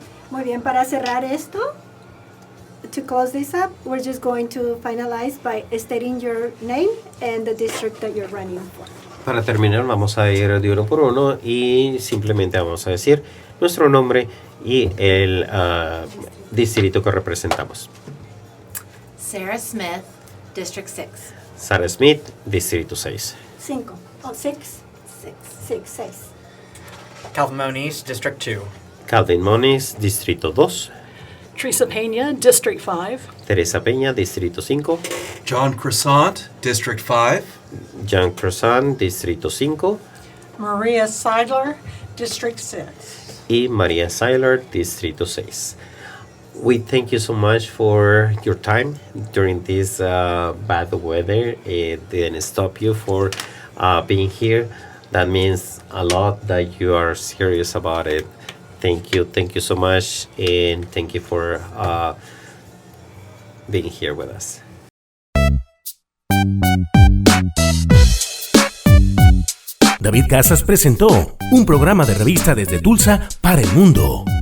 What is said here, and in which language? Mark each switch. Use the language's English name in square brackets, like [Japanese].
[Spanish] Muy bien, para cerrar esto, [English] to close this up, we're just going to finalize by stating your name and the district that you're running for. [Spanish] Para terminar, vamos a ir de uno por uno y simplemente vamos a decir nuestro nombre y el distrito que representamos. [English] Sarah Smith, District 6. [Spanish] Sarah Smith, Distrito 6. 6. 6. [English] Calvin Moniz, District 2. [Spanish] Calvin Moniz, Distrito 2. [English] Teresa Peña, District 5. [Spanish] Teresa Peña, Distrito 5. [English] John Croissant, District 5. [Spanish] John Croissant, Distrito 5. [English] Maria Seidler, District 6. [Spanish] Y Maria Seidler, Distrito 6. [English] We thank you so much for your time during this bad weather. It didn't stop you for being here. That means a lot that you are serious about it. Thank you so much, and thank you for being here with us. [Spanish] David Casas presentó un programa de revista desde Tulsa para el mundo.